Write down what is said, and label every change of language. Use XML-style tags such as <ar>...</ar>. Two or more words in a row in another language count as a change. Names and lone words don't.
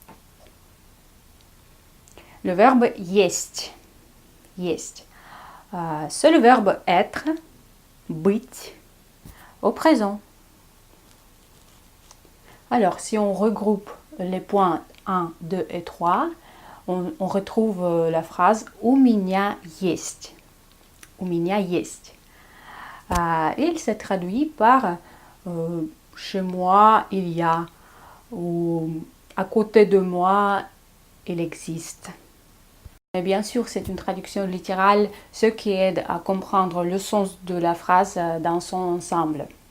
<fr>Le verbe есть.</fr> <ru>Есть.</ru> <fr>C'est le verbe être, быть, au présent. Alors, si on regroupe les points 1, 2 et 3, on retrouve la phrase</fr> <ru>«У меня есть». «У меня есть».</ru> <fr>Il se traduit par «chez moi, il y a» ou «à côté de moi, il existe». Mais bien sûr, c'est une traduction littérale, ce qui aide à comprendre le sens de la phrase dans son ensemble.</fr>